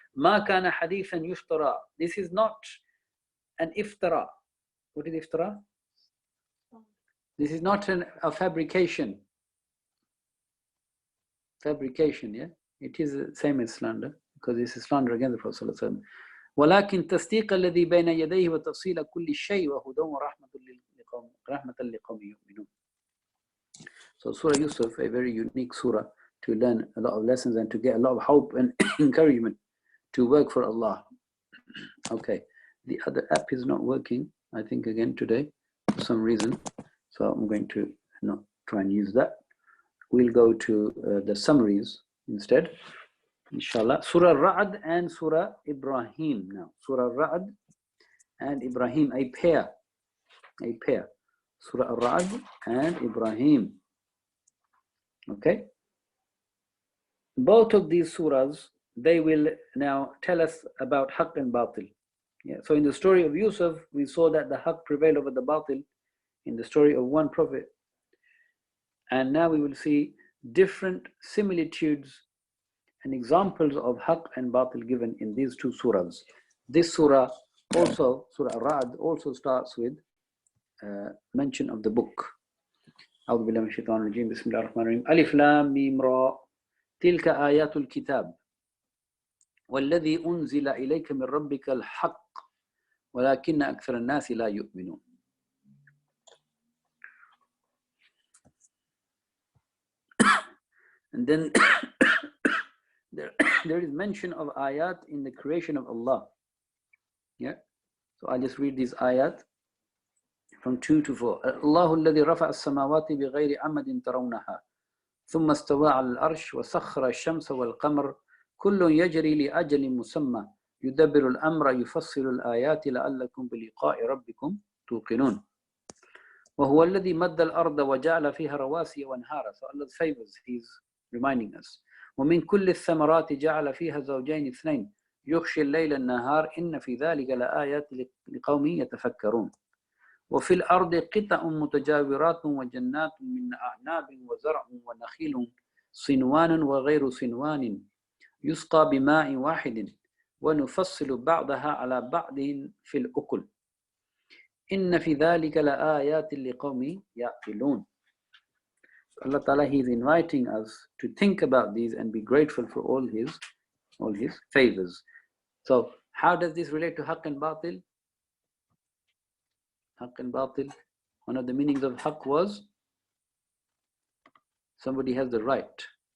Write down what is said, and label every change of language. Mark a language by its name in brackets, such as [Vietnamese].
[Arabic] مَا كَانَ حَدِيثًا يُفْتَرَى. [English] This is not an iftara. What is iftara? This is not a fabrication. Fabrication, yeah? It is the same as slander, because this is slander against the Prophet ﷺ. [Arabic] ولكن تصديق الذي بين يديه وتفصيل كل شيء وهدى ورحمة لقوم يؤمنون. [English] So Surah Yusuf, a very unique surah to learn a lot of lessons and to get a lot of hope and encouragement to work for Allah. Okay, the other app is not working, I think, again today for some reason. So I'm going to not try and use that. We'll go to the summaries instead, inshallah. Surah Ra'd and Surah Ibrahim now. Surah Ra'd and Ibrahim, a pair. Surah Ra'd and Ibrahim. Okay. Both of these surahs, they will now tell us about haqq and batil. Yeah. So in the story of Yusuf, we saw that the haqq prevailed over the batil in the story of one prophet. And now we will see different similitudes and examples of haqq and batil given in these two surahs. This surah also, Surah Ra'd, also starts with mention of the book. [Arabic] أعوذ بالله من الشيطان الرجيم بسم الله الرحمن الرحيم ألف لام ميم را تلك آيات الكتاب وَالَّذِي أُنزِلَ إِلَيْكَ مِنْ رَبِّكَ الْحَقِّ وَلَكِنَّ أَكْثَرَ النَّاسِ لَا يُؤْمِنُونَ. [English] And then there is mention of ayat in the creation of Allah. Yeah. So I'll just read these ayat from 2 to 4. [Arabic] الله الذي رفع السماوات بغير عمد ترونها ثم استوى على العرش وسخر الشمس والقمر كل يجري لأجل مسمى يدبر الأمر يفصل الآيات لعلكم بلقاء ربكم توقنون. وهو الذي مد الأرض وجعل فيها رواسي وأنهارا. [English] So Allah favors, He's reminding us. [Arabic] ومن كل الثمرات جعل فيها زوجين اثنين يغشي الليل النهار إن في ذلك لآيات لقوم يتفكرون. وفي الأرض قطع متجاورات وجنات من أعناب وزرع ونخيل صنوان وغير صنوان يسقى بماء واحد ونفصل بعضها على بعض في الأكل إن في ذلك لآيات لقوم يعقلون. [English] Allah Ta'ala, He is inviting us to think about these and be grateful for all His favors. So how does this relate to haqq and batil? Haqq and batil. One of the meanings of haqq was somebody has the right.